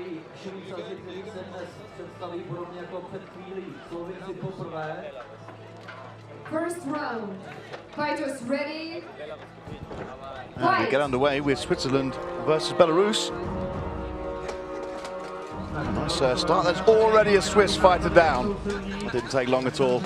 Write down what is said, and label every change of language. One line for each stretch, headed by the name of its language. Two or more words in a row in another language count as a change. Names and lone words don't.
Czech: Švýcaři, kteří se dnes představí podobně jako před chvílí Slovinci poprvé.
English: First round. Fighters ready. And we get underway with Switzerland versus Belarus. Nice start. There's already a Swiss fighter down. It didn't take long at all.